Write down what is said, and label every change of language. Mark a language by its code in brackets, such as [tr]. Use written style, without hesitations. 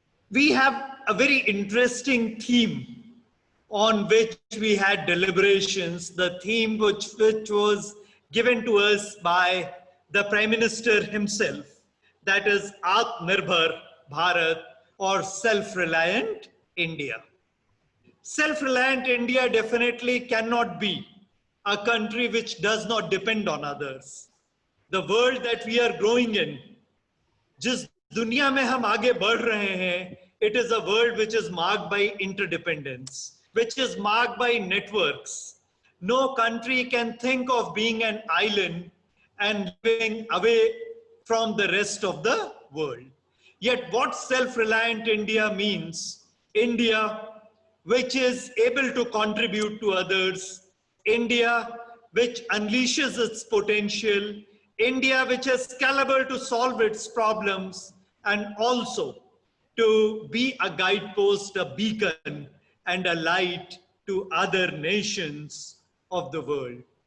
[en] We have a very interesting theme on which we had deliberations, the theme which was given to us by the Prime Minister himself, that is Atmanirbhar Bharat, or self-reliant India. Self-reliant India definitely cannot be a country which does not depend on others. The world that we are growing in, [hi] जिस दुनिया में हम आगे बढ़ रहे हैं, [en] It is a world which is marked by interdependence, which is marked by networks. No country can think of being an island and living away from the rest of the world. Yet what self-reliant India means, India which is able to contribute to others, India which unleashes its potential, India which is capable to solve its problems, and also to be a guidepost, a beacon, and a light to other nations of the world.